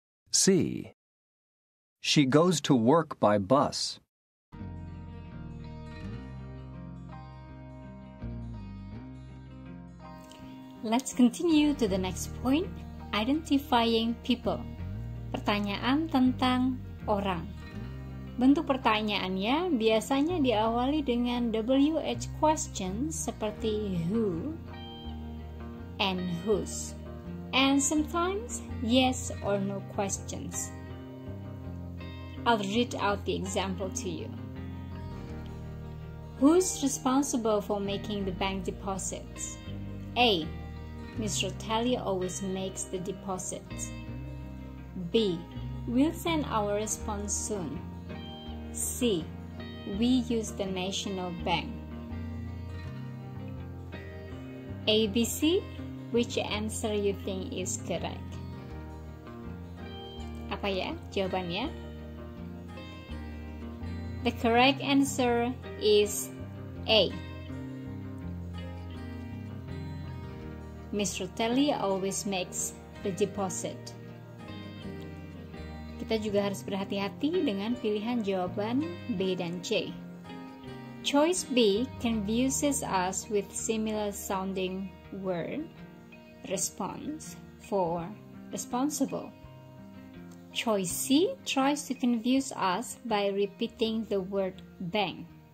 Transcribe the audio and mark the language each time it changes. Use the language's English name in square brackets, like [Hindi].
[English] C. She goes to work by bus. Let's continue to the next point, identifying people. [Indonesian] Pertanyaan tentang orang. Bentuk pertanyaannya biasanya diawali dengan [English] WH questions [Indonesian] seperti [English] who and whose, and sometimes yes or no questions. I'll read out the example to you. Who's responsible for making the bank deposits? A. Mr. Tally always makes the deposits. B. We'll send our response soon. C. We use the National Bank. A, B, C. Which answer you think is correct? [Indonesian] Apa ya jawabannya? [English] The correct answer is A. Mr. Telly always makes the deposit. [Indonesian] Kita juga harus berhati-hati dengan pilihan jawaban B dan C. [English] Choice B confuses us with similar sounding word, response, for responsible. Choice C tries to confuse us by repeating the word bank.